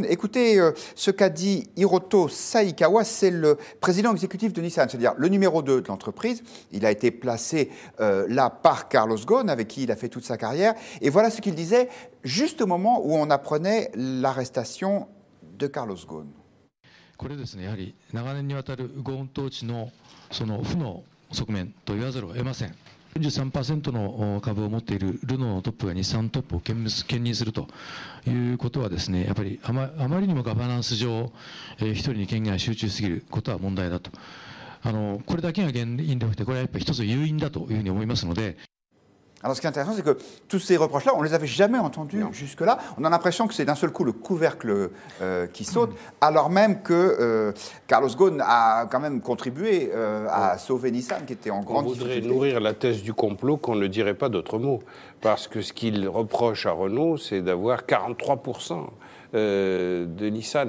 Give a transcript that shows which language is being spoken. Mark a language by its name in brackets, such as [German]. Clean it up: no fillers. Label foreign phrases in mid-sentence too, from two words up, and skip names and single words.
[French] Écoutez ce qu'a dit Hiroto Saikawa, c'est le président exécutif de Nissan, c'est-à-dire le numéro 2 de l'entreprise. Il a été placé là par Carlos Ghosn, avec qui il a fait toute sa carrière. Et voilà ce qu'il disait juste au moment où on apprenait l'arrestation de Carlos Ghosn. [Japanese] これですね、やはり長年にわたるゴーン統治のその負の側面と言わざるを得ません。43% の株を持っているルノーのトップが日産トップを兼任するということはですね、やっぱりあまりにもガバナンス上、一人に権限が集中しすぎることは問題だと。これだけが原因ではなくて、これはやっぱり一つ誘因だというふうに思いますので。 [French] Alors ce qui est intéressant, c'est que tous ces reproches-là, on ne les avait jamais entendus jusque-là. On a l'impression que c'est d'un seul coup le couvercle qui saute, alors même que Carlos Ghosn a quand même contribué à sauver Nissan, qui était en grande difficulté. On voudrait nourrir la thèse du complot qu'on ne dirait pas d'autres mots. Parce que ce qu'il reproche à Renault, c'est d'avoir 43% de Nissan.